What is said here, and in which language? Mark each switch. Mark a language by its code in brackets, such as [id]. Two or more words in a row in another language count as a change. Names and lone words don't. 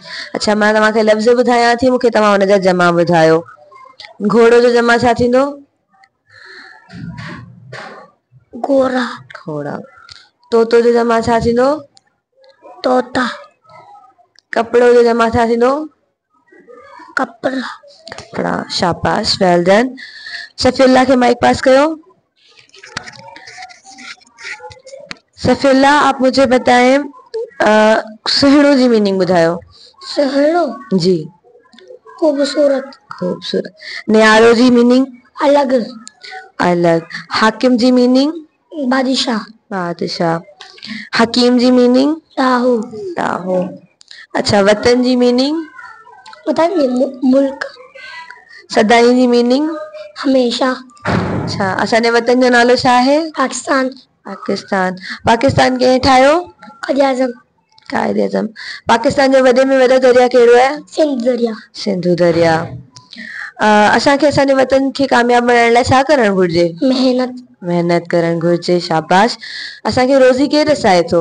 [sd] अच्छा, मां तव्हांखे लफ़्ज़ ॿुधायां थी, मूंखे तव्हां हुनजा जमा ॿुधायो। घोड़ो जो जमा छा थींदो? घोड़ा घोड़ा। तोतो जो जमा छा थींदो? तोता। कपिड़ो जो जमा छा थींदो? कपड़ा कपड़ा, शाबाश, [en] well done. [sd] सफ़ियुल्लाह खे माइक पास करो। सफ़ियुल्लाह, [ur] آپ مجھے بتائیں [sd] सुहिणो जी मीनिंग ॿुधायो। सुहिणो जी। [ur] खूबसूरत [sd] खूबसूरत। न्यारो जी मीनिंग? [ur] अलग [sd] अलग। हाकिम जी मीनिंग? [ur] बादशाह [sd] बादशाह। हकीम जी मीनिंग? डाहो डाहो। अच्छा, वतन जी मीनिंग? [ur] मुल्क। [sd] सदाई जी मीनिंग? [ur] हमेशा। [sd] अच्छा, असांजे वतन जो नालो छा आहे? पाकिस्तान। पाकिस्तान। पाकिस्तान कंहिं ठाहियो? कायदे आज़म। कायदे आज़म। पाकिस्तान जो वॾे में वॾो दरिया कहिड़ो आहे? सिंध दरिया। सिंधु दरिया। असांखे असांजे वतन खे कामयाब बणाइण लाइ छा करणु घुर्जे? महिनत करणु घुर्जे, शाबाश। असांखे रोज़ी केरु रसाए थो?